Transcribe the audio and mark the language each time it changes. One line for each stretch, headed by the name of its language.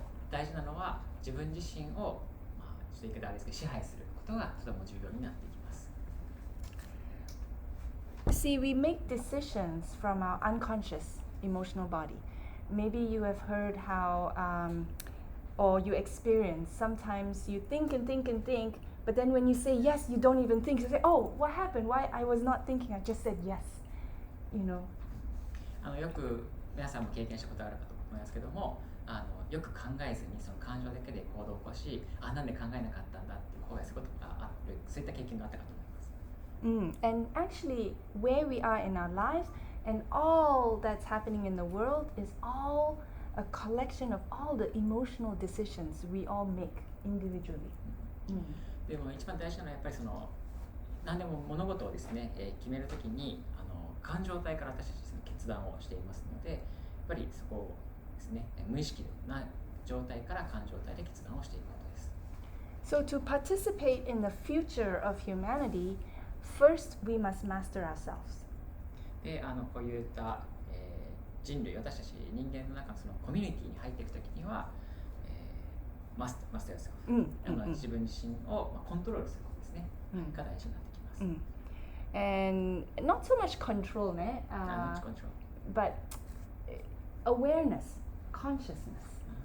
Japanese: 大事なのは自分自身を、ちょっと言い方あれですけど支配することがとても重要になっていきます。
English: See, we make decisions from our unconscious emotional body. Maybe you have heard how, or you experience, sometimes you think and think and think, but then when you say yes, you don't even think. You say, oh, what happened? Why? I was not thinking, I just said yes. You know.
Japanese: よく皆さんも経験したことあるかと思いますけども、よく考えずにその感情だけで行動を起こし、なんで考えなかったんだって後悔することがある、そういった経験があったかと思います。
English: And actually, where we are in our lives and all that's happening in the world is all a collection of all the emotional decisions we all make individually.
Japanese: でも一番大事なのはやっぱりその何でも物事をですね、決めるときに感情体から私たちですね決断をしていますので、やっぱりそこをですね無意識な状態から感情体で決断をしていくことです。
English: So to participate in the future of humanity, first we must master ourselves.
Japanese: でこういった、人類、私たち人間の中のそのコミュニティに入っていくときには、マスターセルフ、自分自身を、コントロールすることですね、が大事になってきます。
English: And not so much control, Not much control. but awareness, consciousness.